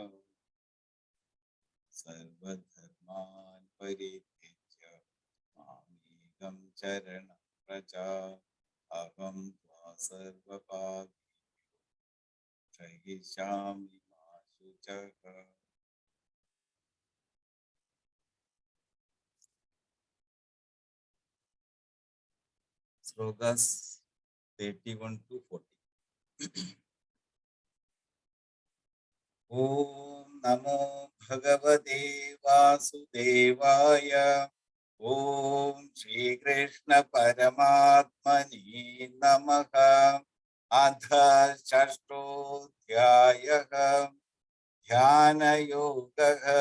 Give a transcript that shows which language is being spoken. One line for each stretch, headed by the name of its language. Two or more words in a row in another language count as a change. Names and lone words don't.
Sanskrit: സർവധർമാൻ പരിത്യജ്യ മാമേകം ശരണം വ്രജ അഹം ത്വാ സർവപാപേഭ്യോ ക്ഷയിഷ്യാമി മാ ശുചഃ.
Malayalam: ശ്ലോകസ് 31 to 40.
Sanskrit: ॐ नमो भगवते वासुदेवाय. ॐ श्री कृष्ण परमात्मनि नमः. अथ षष्ठोध्यायः ध्यान योगः.